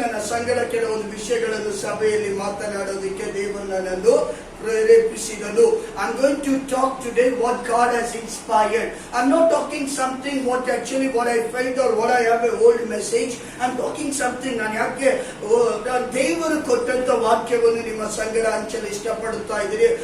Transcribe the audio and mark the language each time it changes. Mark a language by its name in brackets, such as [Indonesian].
[Kannada] ಸಂಗಡ ಕೆಲವೊಂದು ವಿಷಯಗಳನ್ನು ಸಭೆಯಲ್ಲಿ ಮಾತನಾಡೋದಕ್ಕೆ ದೇವರು ನನ್ನನ್ನು ಪ್ರೇರೇಪಿಸಿದನು. [English] I'm going to talk today what God has inspired. I'm not talking something what I felt or what I have a old message. I'm talking something [Kannada] ನಾನು ಯಾಕೆ ದೇವರು ಕೊಟ್ಟಂತ ವಾಕ್ಯವನ್ನು ನಿಮ್ಮ ಸಂಗಡ ಹಂಚಲು ಇಷ್ಟಪಡುತ್ತಾ ಇದ್ದೀರಿ.